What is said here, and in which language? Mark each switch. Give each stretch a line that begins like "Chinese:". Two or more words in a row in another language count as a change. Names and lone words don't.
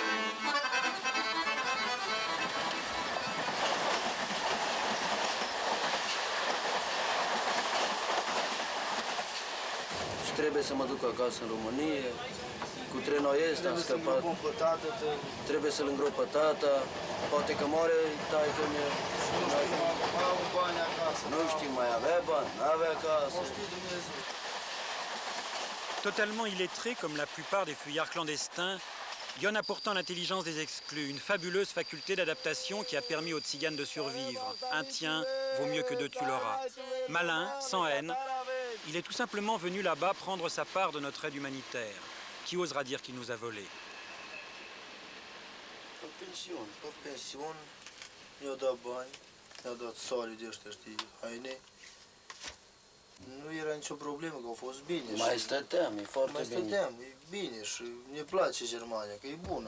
Romanian: Și trebuie să mă duc acasă în România. Cu trenul este am scăpat. Trebuie să-l îngrop pe tata. Poate că moare taică-mea. Nu știu, mai avea bani, n-avea casă.
French: Totalement illettré comme la plupart des fuyards clandestins, Yon a pourtant l'intelligence des exclus, une fabuleuse faculté d'adaptation qui a permis aux tziganes de survivre. Un tien vaut mieux que deux tu l'auras. Malin, sans haine, il est tout simplement venu là-bas prendre sa part de notre aide humanitaire. Qui osera dire qu'il nous a volés?
Romanian: Pe pensiuni, mi-au dat bani, mi-au dat soli de ăștia, știi, haine. Nu era nicio problemă, că au fost bine. Mai stăteam, e foarte bine. Mai stăteam, e bine și ne place Germania, că e bună.